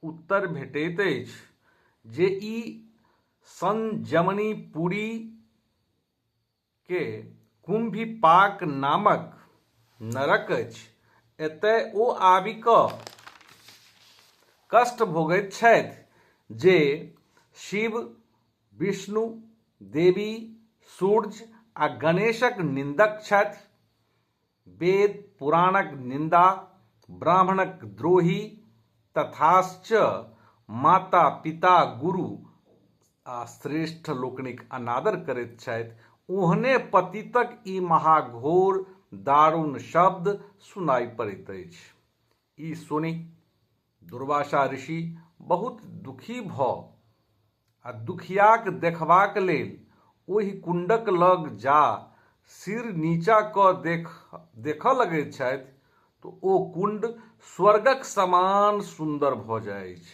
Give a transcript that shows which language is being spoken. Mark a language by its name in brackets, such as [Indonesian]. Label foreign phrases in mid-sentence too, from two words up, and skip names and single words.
[Maithili] उत्तर भेटैत अछि जे ई संजमनी पुरी के कुंभीपाक नामक नरक अछि। एतय ओ आबि कऽ कष्ट भोगैत छथि जे शिव, विष्णु, देवी, सूर्य आ गणेशक निंदक छथि, वेद पुराणक निंदा, ब्राह्मणक द्रोही, तथाश्च माता पिता गुरु आ श्रेष्ठ लोकनिक अनादर करैत छथि। ओहने पतितक ई महाघोर दारुण शब्द सुनाई पड़ैत अछि। ई सुनि दुर्वासा ऋषि बहुत दुखी भऽ आ दुखियाक देखबाक लेल ओहि कुंडक लग जा सिर नीचा कऽ देखऽ लगैत छथि तऽ ओ कुंड स्वर्गक समान सुंदर भऽ जाइत अछि।